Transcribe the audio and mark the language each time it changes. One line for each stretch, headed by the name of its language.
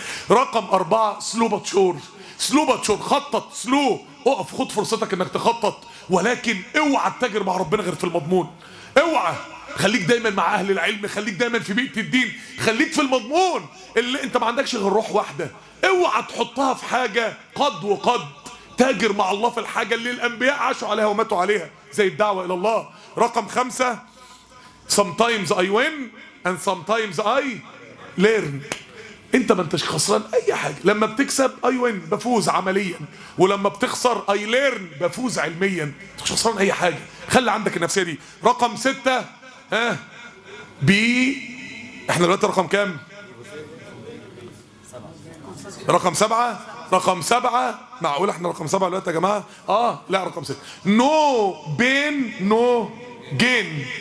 Arabic: رقم 4 سلو باتشور، سلو باتشور، خطط سلو، اقف خد فرصتك انك تخطط، ولكن اوعى تتاجر مع ربنا غير في المضمون. اوعى، خليك دايما مع أهل العلم، خليك دايما في بيئة الدين، خليك في المضمون اللي انت ما عندكش غير روح واحدة. اوعى تحطها في حاجة قد وقد. تاجر مع الله في الحاجة اللي الأنبياء عاشوا عليها وماتوا عليها، زي الدعوة إلى الله.
English: رقم 5 sometimes I win and sometimes I learn.
Arabic: انت ما انتش خسران أي حاجة. لما بتكسب
English: I win،
Arabic: بفوز عمليا، ولما بتخسر
English: I learn،
Arabic: بفوز علميا. انت مش خسران أي حاجة، خلي عندك النفسية دي. رقم 6 ها بي، احنا دلوقتي رقم كام؟ رقم 7، رقم 7، معقول احنا رقم 7 دلوقتي يا جماعه؟ لا رقم 6، نو بين نو جين.